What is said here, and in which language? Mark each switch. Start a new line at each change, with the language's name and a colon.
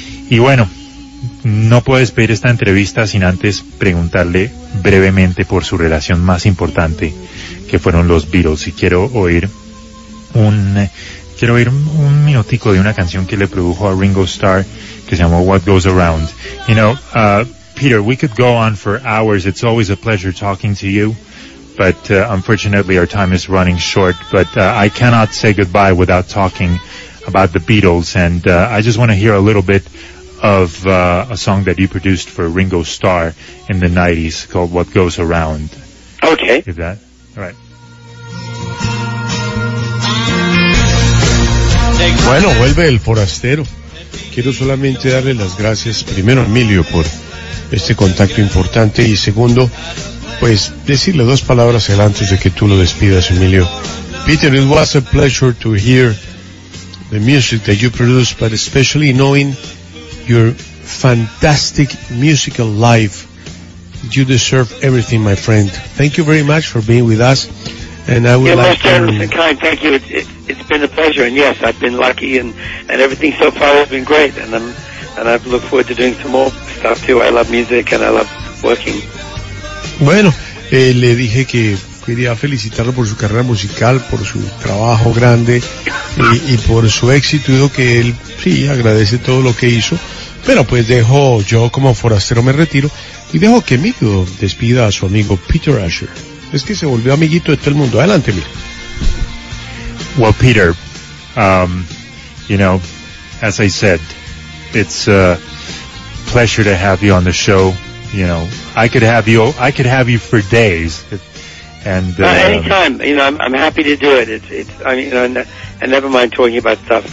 Spanish: Y bueno, no puedo despedir esta entrevista sin antes preguntarle brevemente por su relación más importante, que fueron los Beatles. Y quiero oír un minutico de una canción que le produjo a Ringo Starr, que se llamó What Goes Around.
English: You know, Peter, we could go on for hours. It's always a pleasure talking to you. But unfortunately, our time is running short. But I cannot say goodbye without talking about the Beatles. And I just want to hear a little bit of a song that you produced for Ringo Starr in the 90s called What Goes Around. Okay. If that, all right.
Spanish: Bueno, vuelve el forastero. Quiero solamente darle las gracias, primero a Emilio, por este contacto importante, y segundo, pues decirle dos palabras antes de que tú lo despidas, Emilio.
English: Peter, it was a pleasure to hear the music that you produced, but especially knowing your fantastic musical life. You deserve everything, my friend. Thank you very much for being with us. And I would most generous and kind. Thank you. It's been a pleasure. And yes, I've been lucky, and everything so far has been great. And I look forward to doing some more stuff too. I love music and I love working.
Spanish: Bueno, le dije que quería felicitarlo por su carrera musical, por su trabajo grande y por su éxito. Y que él sí agradece todo lo que hizo. Pero pues dejo, yo como forastero me retiro y dejo que Emilio despida a su amigo Peter Asher. Es que se volvió amiguito de todo el mundo. Adelante, mira.
English: Well, Peter, you know, as I said, it's a pleasure to have you on the show. You know, I could have you for days. And anytime, you know, I'm happy to do it. I never mind talking about stuff.